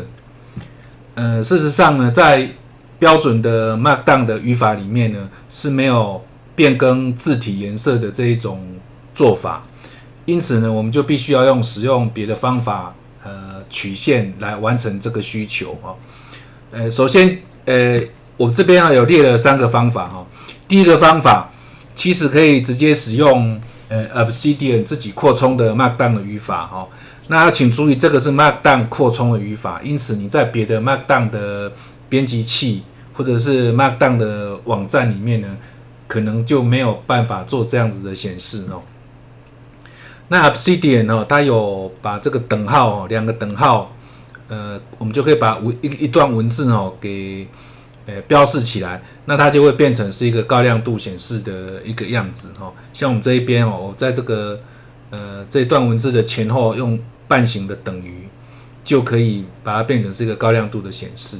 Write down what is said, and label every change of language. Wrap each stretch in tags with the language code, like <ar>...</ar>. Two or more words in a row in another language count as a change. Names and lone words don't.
<zh>事實上呢，在標準的 Markdown 的語法裡面呢是沒有變更字體顏色的這一種做法，因此呢，我們就必須要使用別的方法曲線來完成這個需求首先我這邊有列了3個方法第一個方法其實可以直接使用 Obsidian 自己擴充的 Markdown 的語法那請注意，這個是 Markdown 擴充的語法，因此你在別的 Markdown 的編輯器或者是 Markdown 的網站裡面呢，可能就沒有辦法做這樣子的顯示那 Obsidian 它有把這個等號2個等號我們就可以把一段文字給標示起來，那它就會变成是一個高亮度顯示的一個樣子像我們這一邊我在這個這一段文字的前後用半形的等於，就可以把它变成是一個高亮度的顯示。</zh>